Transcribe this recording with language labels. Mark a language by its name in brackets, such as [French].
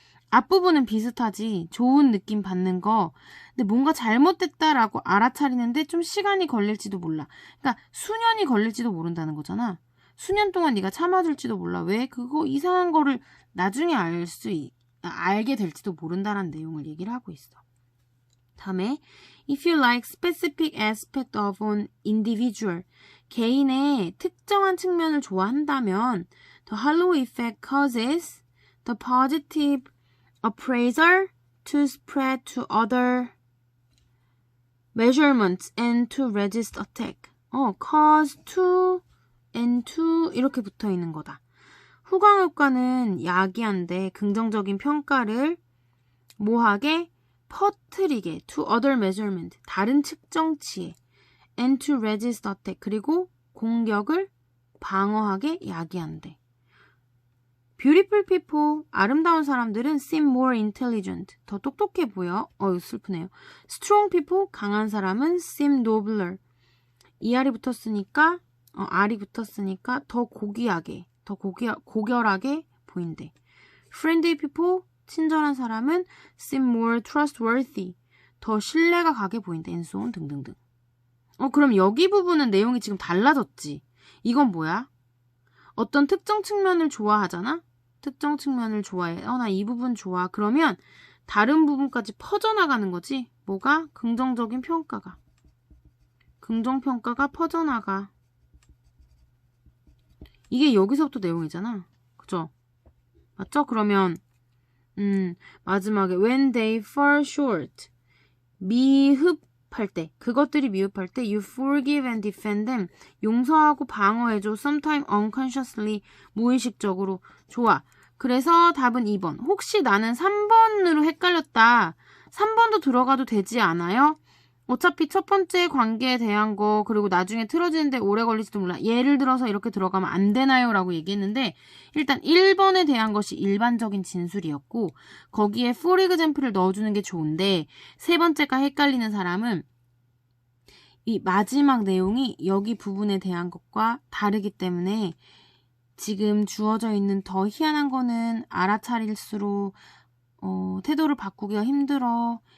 [Korean] 앞부분은 비슷하지. 좋은 느낌 받는 거. 근데 뭔가 잘못됐다라고 알아차리는데 좀 시간이 걸릴지도 몰라. 그러니까 수년이 걸릴지도 모른다는 거잖아. 수년 동안 네가 참아줄지도 몰라. 왜? 그거 이상한 거를 나중에 알게 될지도 모른다라는 내용을 얘기를 하고 있어. [English] 다음에 If you like specific aspect of an individual, [Korean] 개인의 특정한 측면을 좋아한다면 [English] The halo effect causes the positive appraisal to spread to other measurements and to resist attack. [Korean] cause to and to 이렇게 붙어 있는 거다. 후광효과는 야기한데 긍정적인 평가를 뭐하게? 퍼뜨리게 [English] to other measurement, [Korean] 다른 측정치에 [English] and to resist attack, [Korean] 그리고 공격을 방어하게 야기한대. [English] Beautiful people, [Korean] 아름다운 사람들은 [English] seem more intelligent, [Korean] 더 똑똑해 보여. 슬프네요. [English] Strong people, [Korean] 강한 사람은 [English] seem nobler. [Korean] ER이 붙었으니까, R이 붙었으니까 더 고귀하게, 고결하게 보인대. [English] Friendly people, [Korean] 친절한 사람은 [English] seem more trustworthy, [Korean] 더 신뢰가 가게 보인대. [English] And so on [Korean] 등등등. 그럼 여기 부분은 내용이 지금 달라졌지. 이건 뭐야? 어떤 특정 측면을 좋아하잖아? 특정 측면을 좋아해. 나 이 부분 좋아. 그러면 다른 부분까지 퍼져나가는 거지. 뭐가? 긍정적인 평가가. 긍정평가가 퍼져나가. 이게 여기서부터 내용이잖아. 그죠? 맞죠? [English] 그러면 마지막에 when they fall short, [Korean] 미흡할 때, 그것들이 미흡할 때 [English] you forgive and defend them, [Korean] 용서하고 방어해줘. [English] sometime unconsciously, [Korean] 무의식적으로. 좋아. 그래서 답은 2번. 혹시 나는 3번으로 헷갈렸다. 3번도 들어가도 되지 않아요? 어차피 첫 번째 관계에 대한 거, 그리고 나중에 틀어지는데 오래 걸릴지도 몰라. 예를 들어서 이렇게 들어가면 안 되나요? 라고 얘기했는데, 일단 1번에 대한 것이 일반적인 진술이었고, 거기에 for example을 넣어주는 게 좋은데, 세 번째가 헷갈리는 사람은 이 마지막 내용이 여기 부분에 대한 것과 다르기 때문에 지금 주어져 있는 더 희한한 거는 알아차릴수록 태도를 바꾸기가 힘들어.